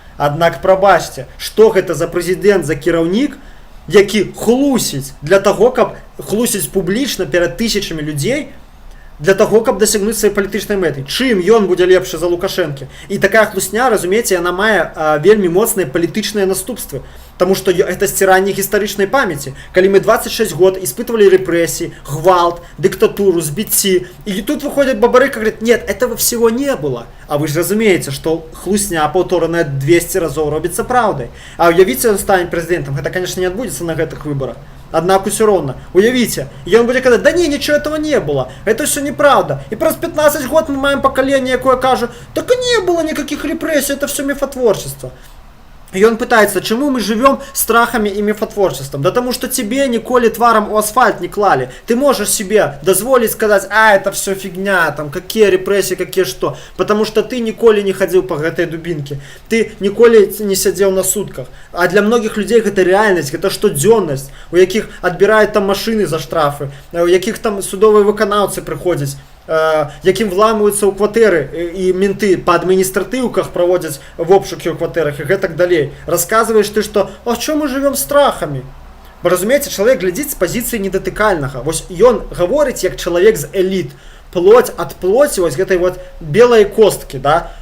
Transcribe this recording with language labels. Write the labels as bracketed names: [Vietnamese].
[Belarusian] Аднак прабачце, што гэта за прэзідэнт, за кіраўнік, які хлусіць для таго, каб хлусіць публічна перад тысячамі людзей, для таго, каб дасягнуць сваёй палітычнай мэты. Чым ён будзе лепшы за Лукашэнкі? І такая хлусня, разумееце, яна мае вельмі моцныя палітычныя наступствы. Таму што гэта сціранне гістарычнай памяці. Калі мы 26 год испытывали рэпрэсіі, гвалт, дыктатуру, збіцці, і тут [Russian] выходит Бабарыка и говорит, нет, этого всего не было. [Belarusian] А вы же разумееце, што хлусня паўтораная 200 разоў робіцца праўдай. А уявіце, ён стане прэзідэнтам. Гэта, конечно, не адбудзецца на гэтых выбарах. [Russian] Однако все равно, уявите, и он будет сказать, да не, ничего этого не было, это все неправда. И просто 15 год мы маем поколение, которое кажет, так и не было никаких репрессий, это все мифотворчество. И он пытается, чему мы живем страхами и мифотворчеством? Да потому что тебе [Belarusian] ніколі тваром у асфальт [Russian] не клали. Ты можешь себе дозволить сказать, а это все фигня, там какие репрессии, какие что. Потому что ты ніколі не ходил по этой дубинке. Ты ніколі не сидел на сутках. А для многих людей это реальность, это штодзённость. У яких отбирают там машины за штрафы, у яких там судовые выканаўцы приходят. [Belarusian] Якім вламываюцца ў кватэры і менты па адміністратыўках праводзяць вобшукі ў кватэрах і гэтак далей. Расказваеш ты, што а чым мы жывём страхамі? Вы разумееце, чалавек глядзіць з пазіцыі недатыкальнага. Вось ён гаворыць як чалавек з эліт. Плоть ад плоці, вось гэтай вот белай косткі, да?